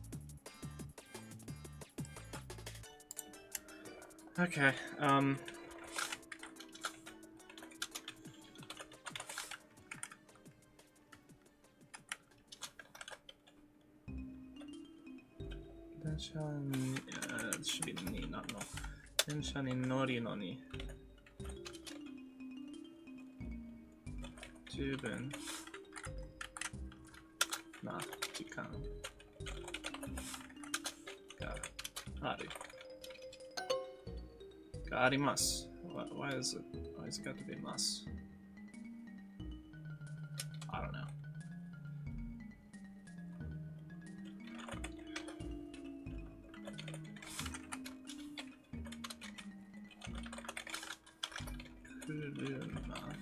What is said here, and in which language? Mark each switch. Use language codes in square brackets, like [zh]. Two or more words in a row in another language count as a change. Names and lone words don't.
[en] Okay, it should be ni, not no. [ja] Densha ni nori no ni. Jubin. Na, jikan. Ga aru. Ga arimasu. [en] Why is it? Why has it got to be mas? I don't know. [ja] Kuruma.